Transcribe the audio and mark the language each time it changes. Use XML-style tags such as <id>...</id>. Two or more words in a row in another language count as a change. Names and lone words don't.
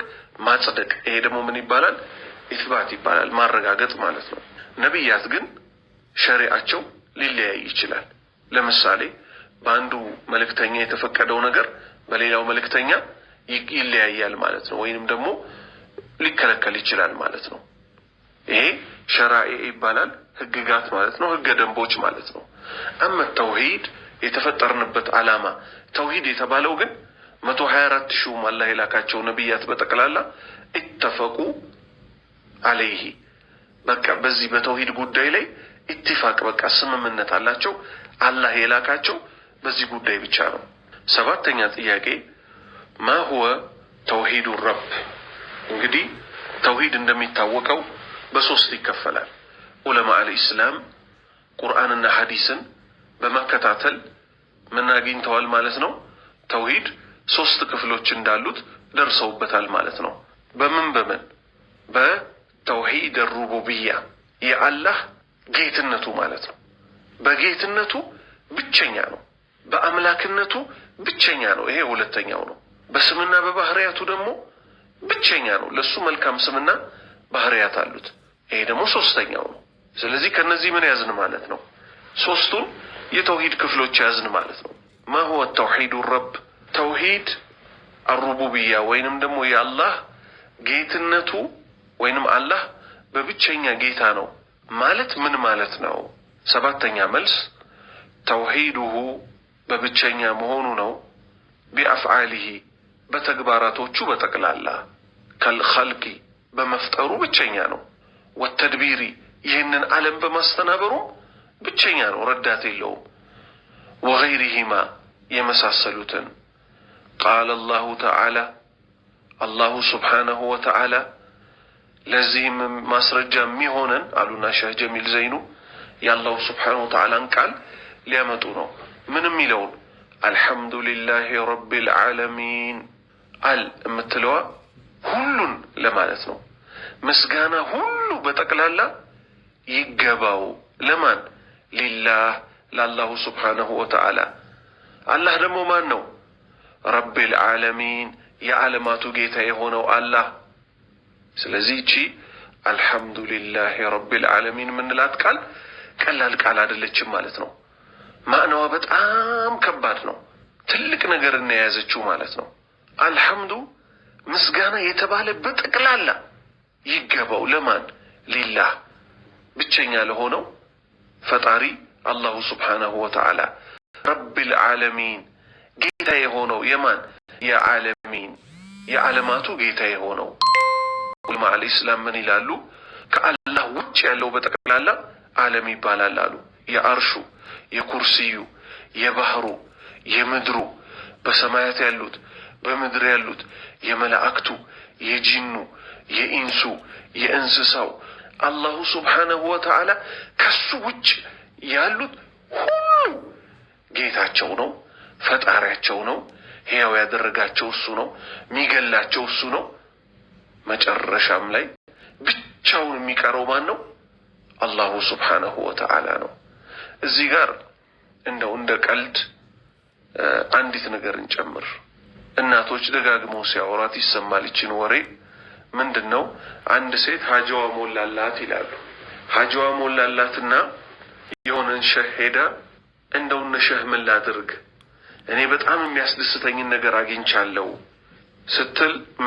<am>ማጽደቅ። ይሄ ደግሞ ምን ይባላል? ኢስባት ይባላል፣ ማረጋገጥ ማለት ነው። ነብያት ግን ሸሪዓቸው ሊለያይ ይችላል። ለምሳሌ በአንዱ መልእክተኛ የተፈቀደው ነገር በሌላው መልእክተኛ ይለያያል ማለት ነው ወይንም ደግሞ ሊከለከል ይችላል ማለት ነው ይሄ ሸራኢ ይባላል ህግጋት ማለት ነው ህገ ደንቦች ማለት ነው አማ ተውሂድ የተፈጠርንበት ዓላማ ተውሂድ የተባለው ግን 124 ሺህ አላህ የላካቸው ነብያት በጠቅላላ</am> <ar>اتفقوا عليه</ar> <am>በቃ በዚህ በተውሂድ ጉዳይ ላይ ኢትፋቅ በቃ ስምምነት አላቸው አላህ የላካቸው በዚህ ጉዳይ ብቻ ነው ሰባተኛ ጥያቄ</am> <ar>ما هو توحيد الرب</ar> <am>እንግዲህ ተውሂድ እንደሚታወቀው በሶስት ይከፈላል</am> <ar>علماء الإسلام</ar> <am>ቁርአንና ሐዲስን በመከታተል ምን አግኝተዋል ማለት ነው ተውሂድ ሶስት ክፍሎች እንዳሉት ደርሰውበታል ማለት ነው በምን በተውሂድ الربوبية የአላህ ጌትነቱ ማለት ነው በጌትነቱ ብቸኛ ነው በአምላክነቱ ብቸኛ ነው ይሄ ሁለተኛው ነው በስምና በባህሪያቱ ደግሞ ብቸኛ ነው ለሱ መልካም ስምና ባህሪያት አሉት ይሄ ደግሞ ሶስተኛው ነው ስለዚህ ከነዚህ ምን ያዝን ማለት ነው ሶስቱን የተውሂድ ክፍሎች ያዝን ማለት ነው</am> <ar>ما هو التوحيد الرب توحيد الربوبية</ar> <am>ወይንም ደግሞ የአላህ ጌትነቱ ወይንም አላህ በብቸኛ ጌታ ነው ማለት ምን ማለት ነው ሰባተኛ መልስ ተውሂዱሁ በብቸኛ መሆኑ ነው بأفعاله በተግባራቶቹ በጠቅላላ ከልخلق በመፍጠሩ ብቸኛ ነው والتدبير ይህንን ዓለም በማስተናበሩ ብቸኛ ነው ረዳት የለውም وغيرهما የመሳሰሉትን</am> <ar>قال الله تعالى الله سبحانه وتعالى</ar> <am>ለዚህም ማስረጃ የሚሆነን አሉና ሸህ ጀሚል ዘይኑ ያላሁ</am> <ar>سبحانه وتعالى</ar> <am>ቃል ሊያመጡ ነው ምንም ይለውን</am> <ar>الحمد لله رب العالمين</ar> <am>የምትለዋ ሁሉን ለማለት ነው ምስጋና ሁሉ በጠቅላላ ይገባው ለማን</am> <ar>لله لله سبحانه وتعالى</ar> <am>አላህ ደግሞ ማን ነው</am> <ar>رب العالمين</ar> <am>የዓለማቱ ጌታ የሆነው አላህ ስለዚህ እቺ</am> <ar>الحمد لله رب العالمين</ar> <am>ምንላት ቃል ቀላል ቃል አይደለችም ማለት ነው ማዕናዋ በጣም ከባድ ነው ትልቅ ነገር እንያዘችው ማለት ነው الحمد ምስጋና የተባለ በጠቅላላ ይገባው ለማን ሊላህ ብቸኛ ለሆነው ፈጣሪ አላሁ</am> <ar>سبحانه وتعالى رب العالمين</ar> <am>ጌታ የሆነው የማን የዓለሚን የዓለማቱ ጌታ የሆነው</am> <ar>علماء الإسلام</ar> <am>ምን ይላሉ ከአላህ ውጭ ያለው በጠቅላላ ዓለም ይባላል አሉ የአርሹ የኩርሲዩ የባህሩ የምድሩ በሰማያት ያሉት በምድር ያሉት የመላእክቱ የጂኑ የኢንሱ የእንስሳው አላሁ</am> <ar>سبحانه وتعالى</ar> <am>ከሱ ውጭ ያሉት ሁሉ ጌታቸው ነው ፈጣሪያቸው ነው ሕያው ያደረጋቸው እሱ ነው ሚገላቸው እሱ ነው መጨረሻም ላይ ብቻውን የሚቀረው ማን ነው አላሁ</am> <ar>سبحانه وتعالى</ar> <am>ነው እዚህ ጋር እንደው እንደ ቀልድ አንዲት ነገር እንጨምር እናቶች ደጋግመው ሲያወራት ይሰማል ይችን ወሬ ምንድነው አንድ ሴት ሀጃዋ ሞላላት ይላሉ ሀጃዋ ሞላላትና የሆነን ሸህ ሄዳ እንደው ነሸህ ምን ላድርግ እኔ በጣም የሚያስደስተኝ ነገር አግኝቻለሁ ስትል ምን</am>